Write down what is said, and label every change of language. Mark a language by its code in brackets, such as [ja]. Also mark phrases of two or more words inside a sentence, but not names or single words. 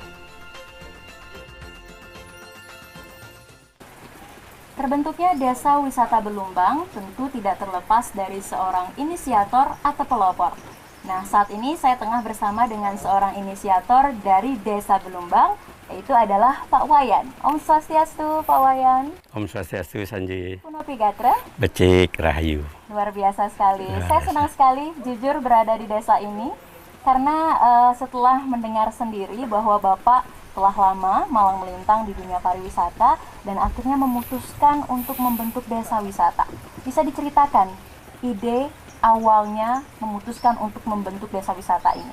[id] Terbentuknya Desa Wisata Belumbang tentu tidak terlepas dari seorang inisiator atau pelopor. Nah, saat ini saya tengah bersama dengan seorang inisiator dari Desa Belumbang, yaitu adalah Pak Wayan. [ban] Om Swastiastu, Pak Wayan. Om Swastiastu, Sanji. Punopi Gatra. Becik Rahayu. [id] Luar biasa sekali. Saya senang sekali jujur berada di desa ini, karena setelah mendengar sendiri bahwa Bapak telah lama malang melintang di dunia pariwisata dan akhirnya memutuskan untuk membentuk desa wisata. Bisa diceritakan ide awalnya memutuskan untuk membentuk desa wisata ini?